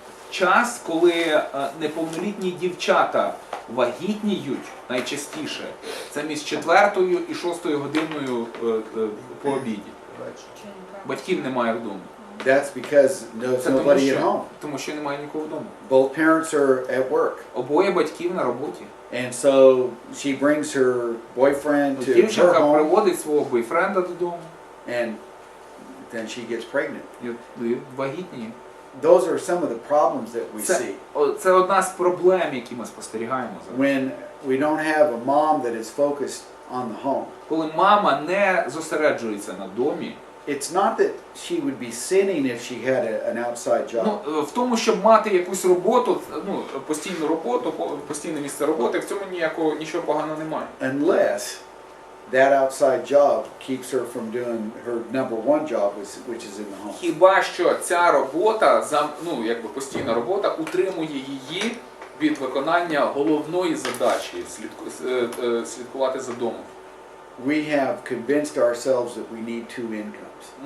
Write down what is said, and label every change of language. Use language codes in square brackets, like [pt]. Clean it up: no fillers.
[uk] Час, коли неповнолітні дівчата вагітніють найчастіше, це між 4 і 6 годиною по обіді. Батьків немає вдома. [en] That's because there's [uk] Це [en] nobody at home. [uk] тому що немає нікого вдома. [en] Both parents are at work. [uk] Обоє батьків на роботі. [en] And so she brings her boyfriend to her [uk] Дівчинка [en] home [uk] приводить свого бойфренда додому [en] and then she gets pregnant. [uk] і вагітніє. [en] Those are some of the problems that we see. [uk] Це одна з проблем, які ми спостерігаємо зараз. [en] When we don't have a mom that is focused on the home. [uk] Коли мама не зосереджується на домі, [en] It's not that she would be sinning if she had an outside job. [uk] в тому, щоб мати якусь роботу, постійну роботу, постійне місце роботи, в цьому нічого поганого немає. [en] Unless that outside job keeps her from doing her number one job, which is in the home. [uk] Хіба що ця робота, постійна робота, утримує її від виконання головної задачі слідкувати за домом. [en] We have convinced ourselves that we need 2 incomes.